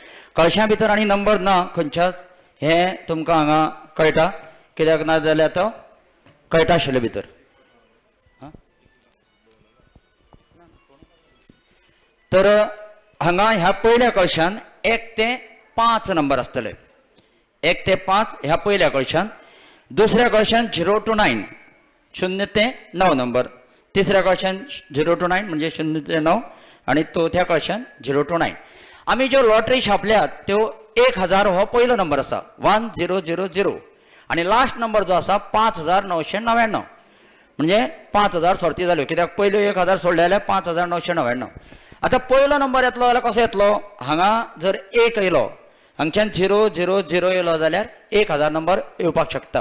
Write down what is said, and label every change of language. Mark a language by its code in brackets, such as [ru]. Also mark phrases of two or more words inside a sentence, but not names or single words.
[kok] कळशा भितर आनी नंबर ना खंयच्याच हे तुमकां हांगा कळटा कित्याक ना जाल्यार तो कळटा आशिल्लो भितर. तर हांगा ह्या पयल्या कळशान 1 ते 5 नंबर आसतले. 1 ते 5 ह्या पयल्या कळशान. दुसऱ्या कळशान 0 to 9 0 ते 9 नंबर. तिसऱ्या कळशान 0 to 9 म्हणजे 0 ते 9 आणि चौथ्या कळशान 0 to 9. आमी ज्यो लॉटरी छापल्यात त्यो 1000 हो पयलो नंबर आसा 1000 आणि [en] last number [kok] जो आसा 5999 म्हणजे 5000 सर्ती जाल्यो कित्याक पयल्यो 1000 सोडले जाल्यार 5999. आतां पयलो नंबर येतलो जाल्यार कसो येतलो. हांगा जर 1 येयलो हांगच्यान 000 येयलो जाल्यार 1000 नंबर येवपाक शकता.